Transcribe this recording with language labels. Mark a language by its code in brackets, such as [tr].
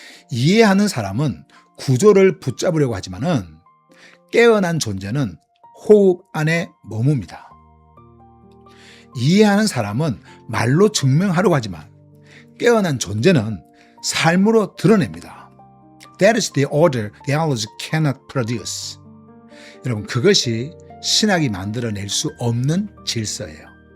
[ko] 이해하는 사람은 구조를 붙잡으려고 하지만은 깨어난 존재는 호흡 안에 머뭅니다. 이해하는 사람은 말로 증명하려고 하지만 깨어난 존재는 삶으로 드러냅니다. [en] That is the order theology cannot produce. [ko] 여러분, 그것이 신학이 만들어낼 수 없는 질서예요.